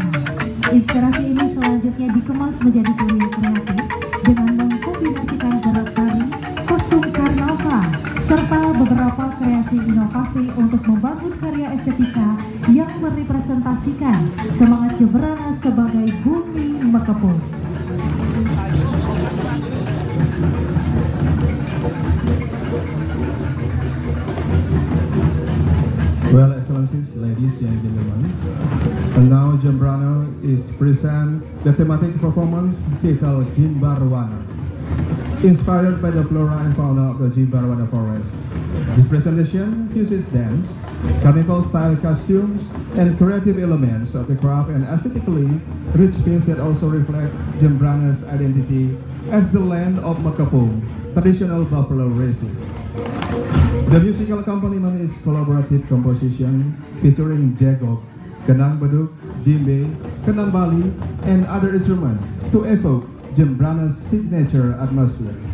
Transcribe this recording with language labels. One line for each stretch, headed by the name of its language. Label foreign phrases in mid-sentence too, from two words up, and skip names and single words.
Indonesian: Inspirasi ini selanjutnya dikemas menjadi karya kreatif dengan mengkombinasikan gerak tari, kostum karnaval, serta beberapa kreasi inovasi untuk membangun karya estetika yang merepresentasikan semangat Jembrana sebagai bumi Mekepung.
English: Well, Excellencies, ladies and gentlemen, and now Jembrana is present the thematic performance titled Jimbarwana, inspired by the flora and fauna of the Jimbarwana forest. This presentation fuses dance, carnival-style costumes, and creative elements of the craft and aesthetically rich piece that also reflect Jembrana's identity as the land of Mekepung, traditional buffalo races. The musical accompaniment is collaborative composition featuring jegok, kenang beduk, djembe, kenang Bali, and other instruments to evoke Jembrana's signature atmosphere.